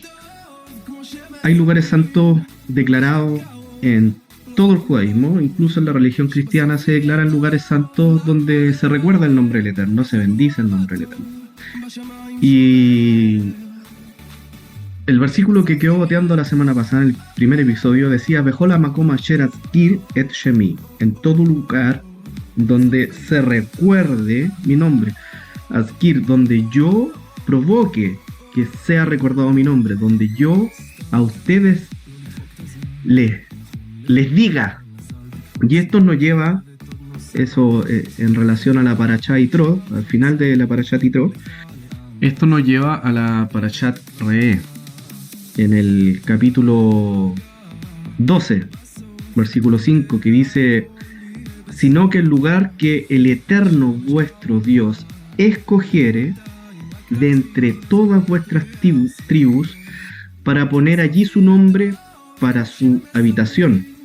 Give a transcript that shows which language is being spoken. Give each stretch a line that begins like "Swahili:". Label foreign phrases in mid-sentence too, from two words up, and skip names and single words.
Spanish: Hay lugares santos declarados en todo el judaísmo, incluso en la religión cristiana se declaran lugares santos donde se recuerda el nombre del Eterno, se bendice el nombre del Eterno. Y el versículo que quedó boteando la semana pasada, en el primer episodio, decía:
Hebrew: בכל המקום אשר אזכיר את שמי,
Spanish: en todo lugar donde se recuerde mi nombre. Azkir, donde yo provoque que sea recordado mi nombre, donde yo a ustedes les diga. Y esto nos lleva, eso en relación a la Parashat Yitro, al final de la Parashat Yitro, esto nos lleva a la Parashat Re'eh, en el capítulo 12, versículo 5, que dice: sino que el lugar que el Eterno vuestro Dios escogiere de entre todas vuestras tribus, para poner allí su nombre para su habitación.